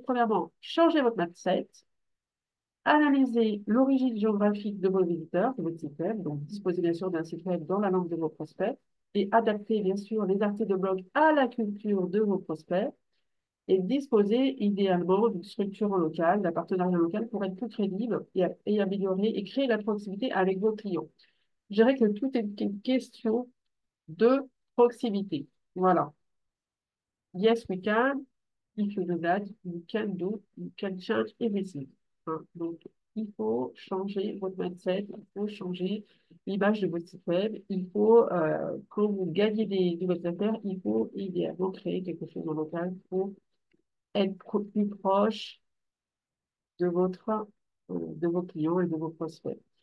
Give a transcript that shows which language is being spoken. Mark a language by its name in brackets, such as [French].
[French] Premièrement, changez votre mindset, analysez l'origine géographique de vos visiteurs, de votre site web, donc disposez bien sûr d'un site web dans la langue de vos prospects et adaptez bien sûr les articles de blog à la culture de vos prospects et disposer idéalement d'une structure en local, d'un partenariat local pour être plus crédible et améliorer et créer la proximité avec vos clients. Je dirais que tout est une question de proximité. [English] Voilà. Yes, we can. If you do that, you can change everything. Hein. [French] Donc, il faut changer votre mindset, il faut changer l'image de votre site web, il faut, quand vous gagnez des nouvelles affaires, il faut idéalement créer quelque chose en local pour être plus proche de vos clients et de vos prospects.